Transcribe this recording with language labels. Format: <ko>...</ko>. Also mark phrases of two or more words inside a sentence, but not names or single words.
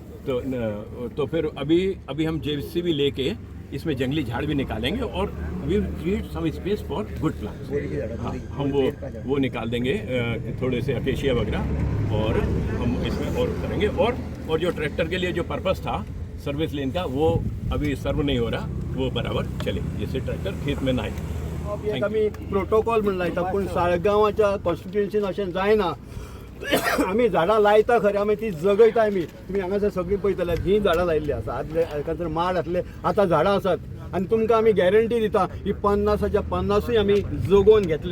<hi>तो फिर अभी हम जेसीबी लेके इसमें जंगली झाड़ भी निकालेंगे और</hi> <en>we create some space for good plants.</en> <hi>हाँ, हम वो निकाल देंगे थोड़े से अकेशिया वगैरह, और हम इसमें और करेंगे. और जो ट्रैक्टर के लिए जो पर्पस था</hi> <en>service lane</en> <hi>का, वो अभी सर्व नहीं हो रहा, वो बराबर चले, जिससे ट्रॅक्टर खेत में नाही.</hi> <kok>एक आमी प्रोटोकॉल म्हणून लायता, पूण साळगांवाच्या कॉन्स्टिट्युएन्सीन अशें जायना. आमी झाडां लायता खरें, आमी ती जगयता. आमी तुमी हांगासर सगळीं पळयतल्यार ही झाडां लायिल्ली आसा. आदले एखाद्र माड आसले, आतां झाडां आसात. आनी तुमकां आमी गॅरंटी दिता ही 50च्या 50 आमी जगोवन घेतले.</kok>